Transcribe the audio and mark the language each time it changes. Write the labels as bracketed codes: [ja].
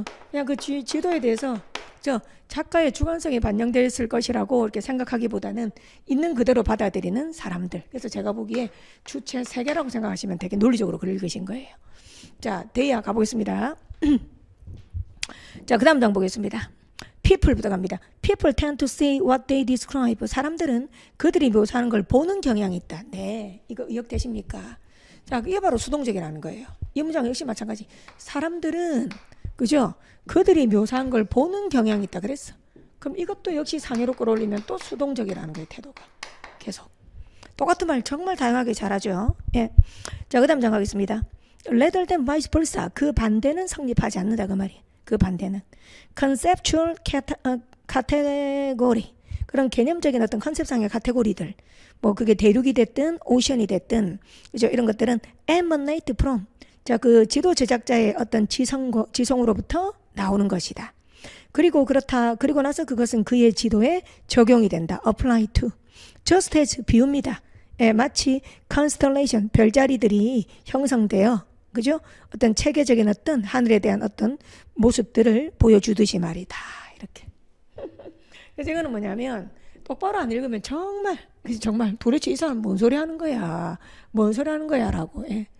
[ko] 그냥 그 지도에 대해서 저 작가의 주관성이 반영되었을 것이라고 이렇게 생각하기보다는 있는 그대로 받아들이는 사람들. 그래서 제가 보기에 주체 3개라고 생각하시면 되게 논리적으로 글 읽으신 거예요. 자, 데이아 가보겠습니다. 자, 그 다음 장 보겠습니다. People부터 갑니다. [en] People tend to see what they describe. [ko] 사람들은 그들이 묘사하는 걸 보는 경향이 있다. 네, 이거 의역되십니까? 자, 이게 바로 수동적이라는 거예요. 이 문장 역시 마찬가지. 사람들은, 그죠? 그들이 묘사한 걸 보는 경향이 있다 그랬어. 그럼 이것도 역시 상해로 끌어올리면 또 수동적이라는 거예요. 태도가 계속 똑같은 말 정말 다양하게 잘하죠. 예. 자, 그 다음 장 가겠습니다. [en] Rather than vice versa. [ko] 그 반대는 성립하지 않는다 그 말이. 그 반대는 [en] conceptual category, [ko] 그런 개념적인 어떤 컨셉상의 카테고리들, 뭐 그게 대륙이 됐든 오션이 됐든, 그죠? 이런 것들은 [en] emanate from, [ko] 자, 그 지도 제작자의 어떤 지성으로부터 나오는 것이다. 그리고 그리고 나서 그것은 그의 지도에 적용이 된다. [en] apply to, just as [ko] 비유입니다. 예, 마치 constellation, 별자리들이 형성되어, 그죠? 어떤 체계적인 어떤 하늘에 대한 어떤 모습들을 보여주듯이 말이다. 이렇게. 그래서 이거는 뭐냐면 똑바로 안 읽으면 정말 도대체 이 사람 뭔 소리 하는 거야? 뭔 소리 하는 거야? 라고. 예.